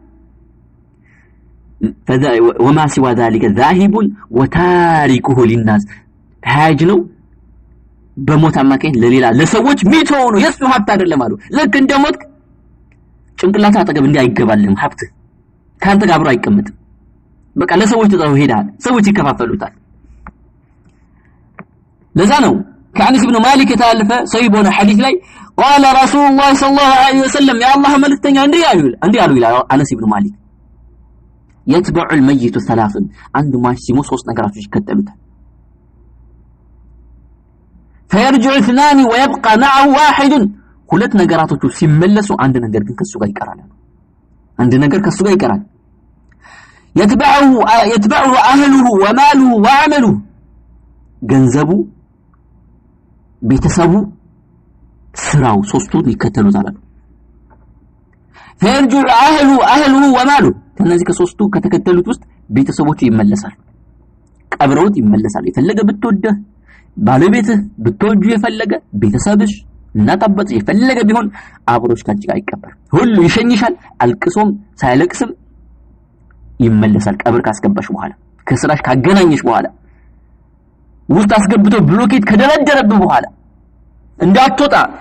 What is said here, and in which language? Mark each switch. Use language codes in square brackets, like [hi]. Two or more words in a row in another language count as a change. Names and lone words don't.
[ar] وما سوى ذلك ذاهب وتاركه للناس حاج [am] ነው በሞት አማካኝ ለሌላ ለሰዎች ሚተው ነው የሱ ሀብት አይደለም አሉ ለክ እንደሞት ጭንቅላት አጠገብ እንዲህ አይገባልም ሀብት ካንተ ጋር አብሮ አይቀመጥም በቃ ለሰዎች ተጣው ሄዳል ሰዎች ይከፋፈሉታል ለዛ ነው ከአንስ ኢብኑ ማሊክ የተላለፈ ሰሂህ በሆነ ሐዲስ ላይ [ar] قال رسول الله صلى الله عليه وسلم يا الله [am] መልእክተኛ እንዲህ አሉ ይላል አነስ ኢብኑ ማሊክ [ar] يتبع الميت ثلاث [am] አንድ ማሽ ሲሞት ሶስት ነገራቶች ይከተሉታል [ar] فيرجع اثنان ويبقى معه واحد [am] ሁለት ነገራቶቹ ሲመለሱ አንድ ነገር ግን ከሱ ጋር ይቀራል አንድ ነገር ከሱ ጋር ይቀራል [ar] يتبعه اهله وماله وعمله [am] ገንዘቡ ቤተሰቡ ስራው ሶስቱን ይከተሉታል [ar] فيرجع اهله وماله [am] ከነዚህ ከሶስቱ ከተከተሉት ውስጥ ቤተሰቦቹ ይመለሳሉ ቀብረውት ይመለሳሉ የፈለገ ብትወደህ ባለቤትህ ብትወጁ የፈለገ ቤተሰብሽ እናጣበት የፈለገ ቢሆን አብሮሽ ካንቺ ጋር ይቀበር ሁሉ ይሸኝሻል አልቅሶም ሳይለቅስም ይመለሳል ቀብር ካስገባሽ በኋላ ከስራሽ ካገናኘሽ በኋላ ውስጥ አስገብቶ ብሎኬት ከደረደረብህ በኋላ እንዳትወጣ